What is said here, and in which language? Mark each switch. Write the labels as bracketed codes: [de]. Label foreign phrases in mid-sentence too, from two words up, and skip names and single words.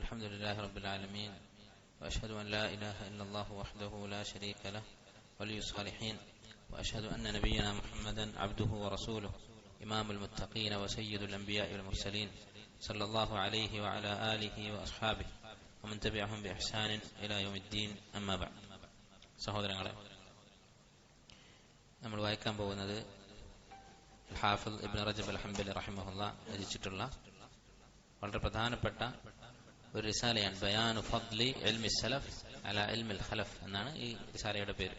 [ar] الحمد لله رب العالمين وأشهد أن لا إله إلا الله وحده لا شريك له ولي الصالحين وأشهد أن نبينا محمدا عبده ورسوله إمام المتقين وسيد الأنبياء والمرسلين صلى الله عليه وعلى آله وأصحابه ومن تبعهم بإحسان إلى يوم الدين أما بعد. [ml] സഹോദരങ്ങളെ, നമ്മൾ വായിക്കാൻ പോകുന്നത് ഹാഫിദ് ഇബ്നു റജബ് അൽ ഹംബലി റഹിമഹുല്ലാ രചിച്ചിട്ടുള്ള വളരെ പ്രധാനപ്പെട്ട ഒരു റിസാലയാണ്. ബയാനു ഫദ്ലി ഇൽമി സലഫ് അലാ ഇൽമിൽ ഖലഫ് എന്നാണ് ഈ റിസാലയുടെ പേര്.